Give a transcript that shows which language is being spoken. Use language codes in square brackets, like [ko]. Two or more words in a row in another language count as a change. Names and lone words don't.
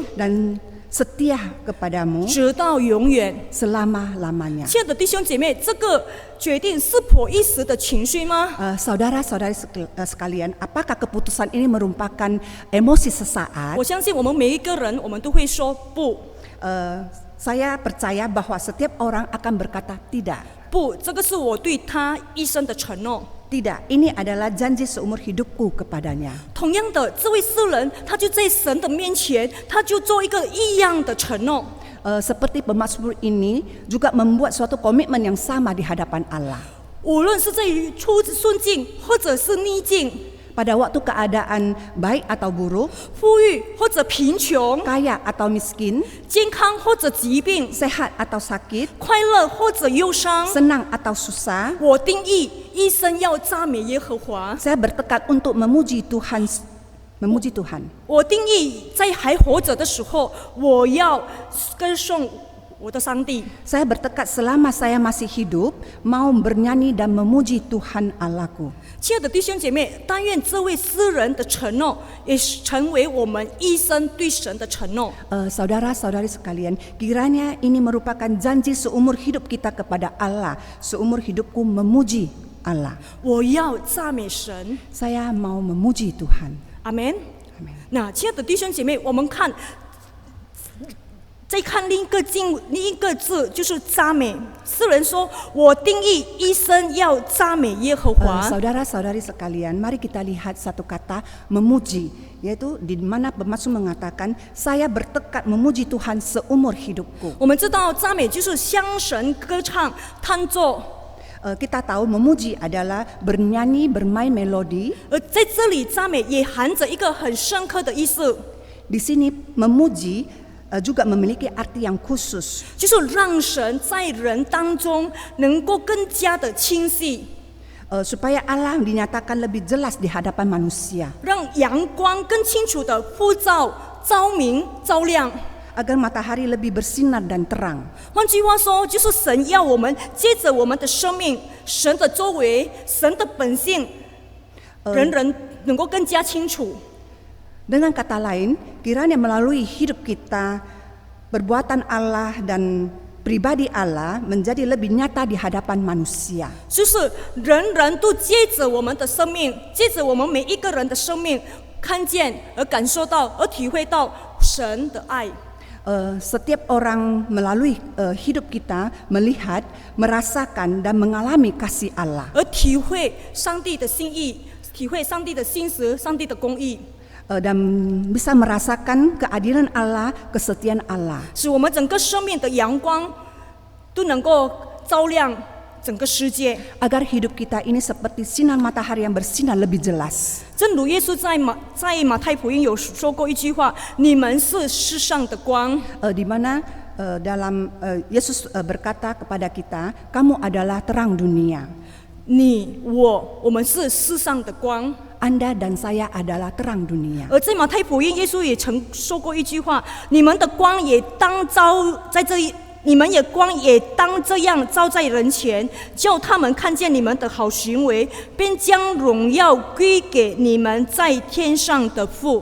[id] dan setia kepadamu [zh] 直到永远。 [id] selama-lamanya. [zh] 亲爱的弟兄姐妹，这个决定是颇一时的情绪吗？ [id] Saudara-saudari sekalian, apakah keputusan ini merupakan emosi sesaat? [zh] 我相信我们每一个人，我们都会说不， [id] Saya percaya bahwa setiap orang akan berkata tidak. [zh] 不，这个是我对他一生的承诺。 [id] Tidak, ini adalah janji seumur hidupku kepadanya. [zh] 同样的，这位诗人他就在神的面前，他就做一个一样的承诺。 [id] Seperti pemazmur ini juga membuat suatu komitmen yang sama di hadapan Allah. [zh] 无论是在于顺境或者是逆境， [id] Pada waktu keadaan baik atau buruk, [zh] 富裕或者贫穷， [id] kaya atau miskin, [zh] 健康或者疾病， [id] sehat atau sakit, [zh] 快乐或者忧伤， [id] senang atau susah, [zh] 我定义一生要赞美耶和华。 [id] saya bertekad untuk memuji Tuhan. [zh] 我定义在还活着的时候，我要歌颂我的上帝。 [id] Saya bertekad selama saya masih hidup mau bernyanyi dan memuji Tuhan Allahku. [zh] 亲爱的弟兄姐妹，但愿这位诗人的承诺也成为我们一生对神的承诺。 [id] Saudara-saudari sekalian, kiranya ini merupakan janji seumur hidup kita kepada Allah. Seumur hidupku memuji Allah. [zh] 我要赞美神， [id] Saya mau memuji Tuhan. [zh] 阿门。 [id] Amin. [zh] 那亲爱的弟兄姐妹，我们看，再看另一个字，就是赞美。诗人说：“我定义一生要赞美耶和华。” [id] Saudara-saudari sekalian, mari kita lihat satu kata memuji, yaitu di mana pemazmur mengatakan, saya bertekad memuji Tuhan seumur hidupku. [zh] 我们知道赞美就是向神歌唱、弹奏。 [id] Kita tahu memuji adalah bernyanyi, bermain melodi. [zh] 而在这里，赞美也含着一个很深刻的意思， [id] Di sini memuji juga memiliki arti yang khusus. [zh] 就是让神在人当中能够更加的清晰， [id] Supaya Allah dinyatakan lebih jelas di hadapan manusia. [zh] 让阳光更清楚的呼照、照明、照亮。 [id] Agar matahari lebih bersinar dan terang. [zh] 换句话说，就是神要我们借着我们的生命、神的作为、神的本性，人人能够更加清楚。 [id] Dengan kata lain, kiranya melalui hidup kita, perbuatan Allah dan pribadi Allah menjadi lebih nyata di hadapan manusia. [zh] 就是人人都借着我们的生命，借着我们每一个人的生命，看见而感受到，而体会到神的爱。 [id] Setiap orang melalui hidup kita melihat, merasakan dan mengalami kasih Allah. [zh] 而体会上帝的心意，体会上帝的心思，上帝的公义。 [id] dan bisa merasakan keadilan Allah, kesetiaan Allah. [zh] 使我们整个生命的阳光都能够照亮整个世界。 [id] Agar hidup kita ini seperti sinar matahari yang bersinar lebih jelas. [zh] 正如耶稣在马太福音有说过一句话：“你们是世上的光。” [id] Di mana dalam Yesus berkata kepada kita, kamu adalah terang dunia. [zh] 我们是世上的光。 [id] Anda dan saya adalah terang dunia. [zh] 而在马太福音，耶稣也曾说过一句话：“你们的光也当你们也光也当这样照在人前，叫他们看见你们的好行为，便将荣耀归给你们在天上的父。”